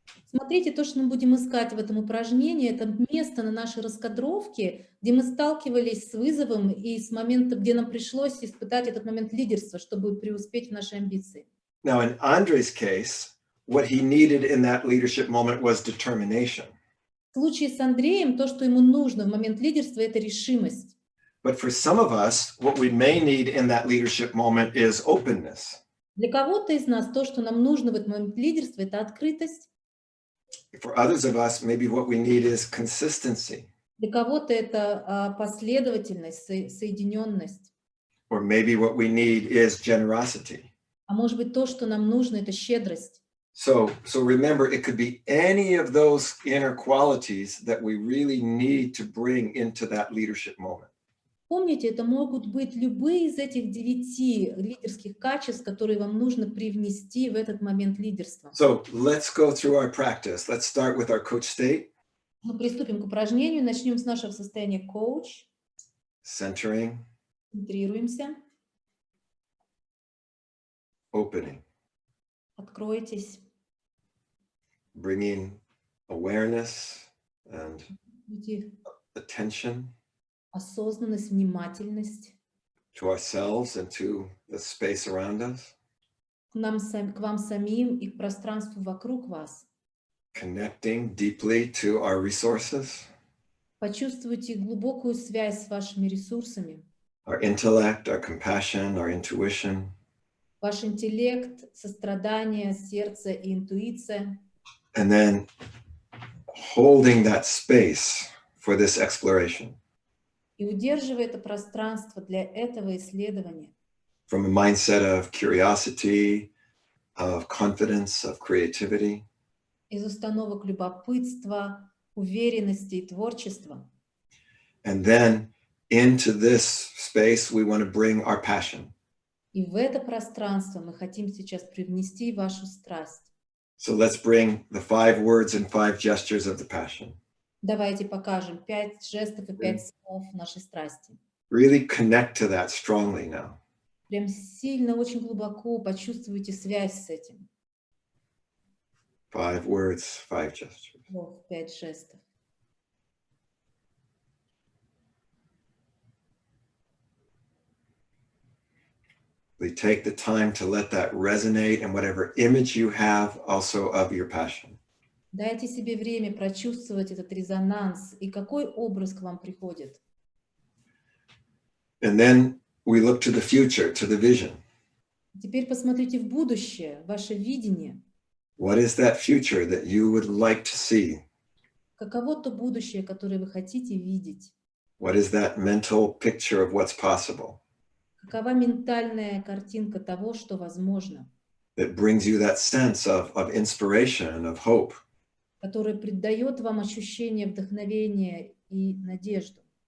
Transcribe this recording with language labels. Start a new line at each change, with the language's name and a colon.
Russian: Смотрите, то, что мы будем искать в этом упражнении, это место на нашей раскадровке, где мы сталкивались с вызовом и с моментом, где нам пришлось испытать этот момент лидерства, чтобы преуспеть в нашей амбиции.
English: Now, in Andre's case, what he needed in that leadership moment was determination.
Russian: В случае с Андреем, то, что ему нужно в момент лидерства, это решимость.
English: But for some of us, what we may need in that leadership moment is openness.
Russian: Для кого-то из нас то, что нам нужно в этот момент лидерства, это открытость.
English: For others of us, maybe what we need is consistency.
Russian: Для кого-то это последовательность, соединенность.
English: Or maybe what we need is generosity.
Russian: А может быть, то, что нам нужно, это щедрость.
English: So remember, it could be any of those inner qualities that we really need to bring into that leadership moment.
Russian: Помните, это могут быть любые из этих 9 лидерских качеств, которые вам нужно привнести в этот момент лидерства.
English: So let's go through our practice. Let's start with our coach state.
Russian: Мы приступим к упражнению. Начнем с нашего состояния коуч.
English: Centering.
Russian: Центрируемся.
English: Opening.
Russian: Откройтесь.
English: Bringing awareness and attention.
Russian: Осознанность, внимательность.
English: To ourselves and to the space around us.
Russian: К вам самим и к пространству вокруг вас.
English: Connecting deeply to our resources.
Russian: Почувствуйте глубокую связь с вашими ресурсами.
English: Our intellect, our compassion, our intuition.
Russian: Ваш интеллект, сострадание, сердце и интуиция.
English: And then holding that space for this exploration.
Russian: И удерживая это пространство для этого исследования.
English: From a mindset of curiosity, of confidence, of creativity.
Russian: Из установок любопытства, уверенности и творчества.
English: And then into this space we want to bring our passion.
Russian: И в это пространство мы хотим сейчас привнести вашу страсть.
English: So let's bring the 5 words and 5 gestures of the passion.
Russian: Давайте покажем 5 жестов и 5 слов нашей страсти.
English: Really connect to that strongly now.
Russian: Прям сильно, очень глубоко почувствуйте связь с этим.
English: 5 words, 5 gestures.
Russian: 5 жестов.
English: We take the time to let that resonate and whatever image you have also of your passion.
Russian: Дайте себе время прочувствовать этот резонанс и какой образ к вам приходит.
English: And then we look to the future, to the vision.
Russian: Теперь посмотрите в будущее, ваше видение.
English: What is that future that you would like to see?
Russian: Каково то будущее, которое вы хотите видеть?
English: What is that mental picture of what's possible
Russian: Какова ментальная картинка того, что возможно,
English: that brings you that sense of inspiration, of hope?
Russian: которое придает вам ощущение вдохновения и надежду?